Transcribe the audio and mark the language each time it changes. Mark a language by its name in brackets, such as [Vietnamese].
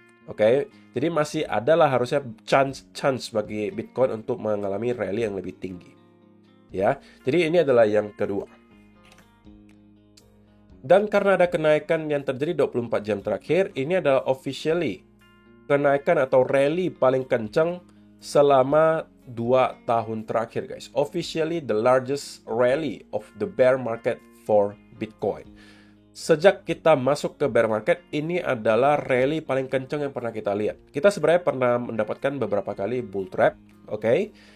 [Indonesian] Oke, jadi masih adalah harusnya chance bagi Bitcoin untuk mengalami rally yang lebih tinggi. Ya, jadi ini adalah yang kedua. Dan karena ada kenaikan yang terjadi 24 jam terakhir, ini adalah officially kenaikan atau rally paling kencang selama 2 tahun terakhir, guys. [English] Officially the largest rally of the bear market for Bitcoin. [Indonesian] Sejak kita masuk ke bear market, ini adalah rally paling kencang yang pernah kita lihat. Kita sebenarnya pernah mendapatkan beberapa kali bull trap, oke?